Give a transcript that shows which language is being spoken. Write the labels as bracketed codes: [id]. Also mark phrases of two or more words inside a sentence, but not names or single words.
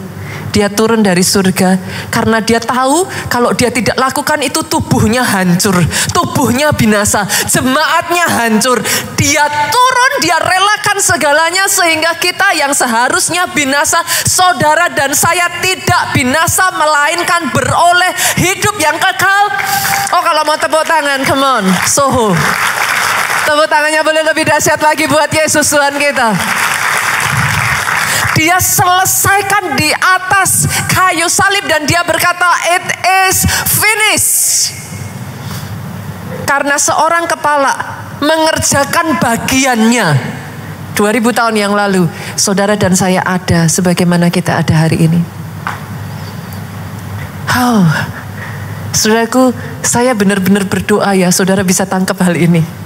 [id] Dia turun dari surga karena dia tahu kalau dia tidak lakukan itu tubuhnya hancur, tubuhnya binasa, jemaatnya hancur. Dia turun, dia relakan segalanya sehingga kita yang seharusnya binasa, saudara dan saya tidak binasa melainkan beroleh hidup yang kekal. Oh, kalau mau tepuk tangan, [en] come on, Soho. [id] Tepuk tangannya boleh lebih dahsyat lagi buat Yesus Tuhan kita. Dia selesaikan di atas kayu salib dan dia berkata, [en] it is finished. [id] Karena seorang kepala mengerjakan bagiannya. 2000 tahun yang lalu, saudara dan saya ada sebagaimana kita ada hari ini. Oh, saudaraku, saya benar-benar berdoa ya, saudara bisa tangkap hal ini.